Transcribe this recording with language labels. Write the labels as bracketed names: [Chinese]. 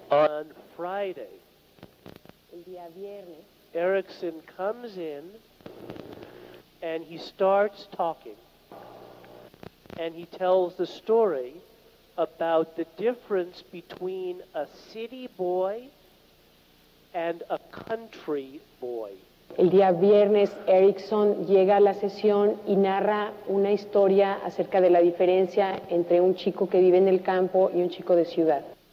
[English] on Friday, [Spanish] el día viernes, [English] Erickson comes in and he starts talking and he tells the story about the difference between a city boy and a country boy. [Spanish] el día viernes Erickson llega a la sesión y narra una historia acerca de la diferencia entre un chico que vive en el campo y un chico de ciudad.